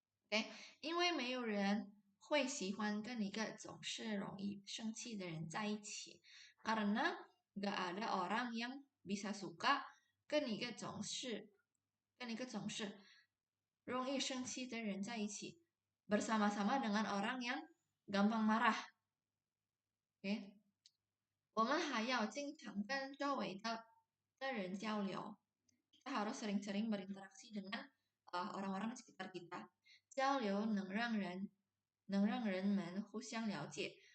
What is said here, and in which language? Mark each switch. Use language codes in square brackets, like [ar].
[zh] OK，因为没有人会喜欢跟一个总是容易生气的人在一起， [id] karena gak ada orang yang bisa suka [zh] 跟一个总是容易生气的人在一起， [id] bersama-sama dengan orang yang gampang marah。 OK， [zh] 我们还要经常跟周围的人交流， [id] kita harus sering-sering berinteraksi dengan orang-orang di sekitar kita。 [zh] 交流能让人们互相了解。